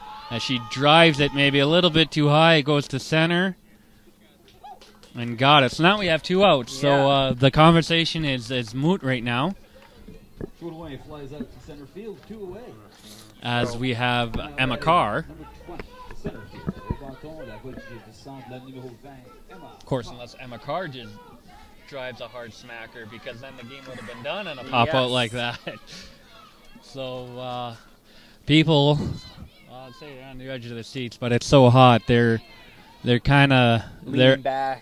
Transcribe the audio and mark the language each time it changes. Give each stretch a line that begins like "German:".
English: As she drives it maybe a little bit too high, it goes to center. And got it. So now we have 2 outs. Yeah. So the conversation is moot right now. Short away, flies out to center field, 2 away. As we have Emma Carr. Number 20, center field.
French: Au bâton, la voltige du centre, la numéro 20, Emma.
English: Of course, unless Emma Carr just drives a hard smacker, because then the game would have been done on a pop out like that. So people, I'd say they're on the edge of their seats, but it's so hot. They're kind of Leaning back.